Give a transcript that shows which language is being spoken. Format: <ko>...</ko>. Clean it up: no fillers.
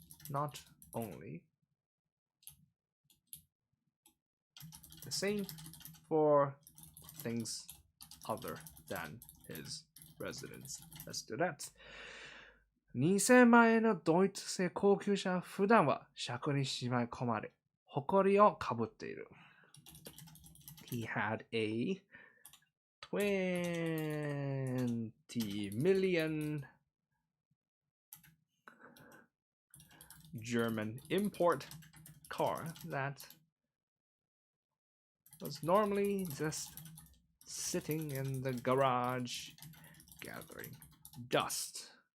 <en>Not only. The same for things other than his residence. Let's do that.</en> <ja>2000万円のドイツ製高級車は普段は尺にしまい込まれ、埃をかぶっている。</ja> <en>He had a 20 million German import car that was normally just sitting in the garage gathering dust.</en>